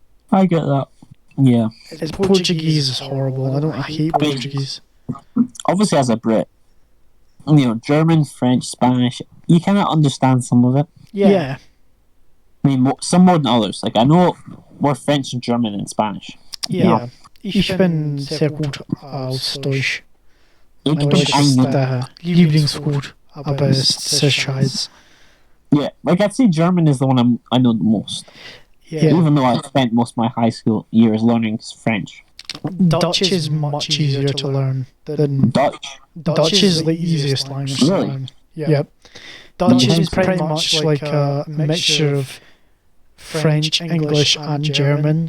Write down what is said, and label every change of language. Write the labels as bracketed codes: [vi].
[en] I get that. Yeah. Portuguese is horrible. I hate Portuguese. Obviously, as a Brit, you know, German, French, Spanish, you cannot understand some of it. Yeah. I mean, some more than others. Like, I know more French and German and Spanish. [de] Ja. Ich bin sehr gut aus Deutsch. Ich bin Deutsch ist Lieblingsgut, aber es ist sehr scheiße. [en] Yeah, like I'd say German is the one I know the most. Yeah. Even though I spent most of my high school years learning French. Dutch is much easier to learn than Dutch. Dutch is the easiest language to learn. Yep. Dutch is pretty much like a mixture of French, English, and German.